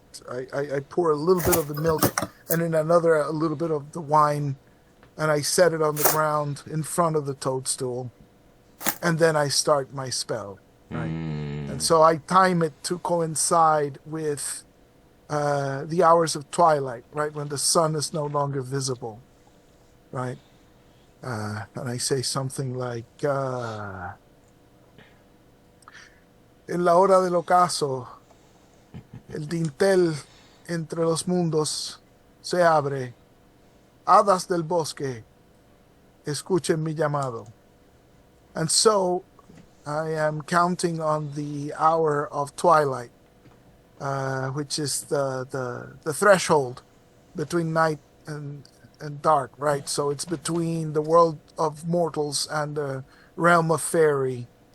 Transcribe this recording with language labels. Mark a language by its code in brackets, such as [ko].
[en] I pour a little bit of the milk, and in another a little bit of the wine, and I set it on the ground in front of the toadstool, and then I start my spell. Right, and so I time it to coincide with the hours of twilight, right, when the sun is no longer visible, right? And I say something like, [es] en la hora del ocaso, el dintel entre los mundos se abre. Hadas del bosque, escuchen mi llamado. [en] And so I am counting on the hour of twilight, which is the threshold between night and dark, right? So it's between the world of mortals and the realm of fairy.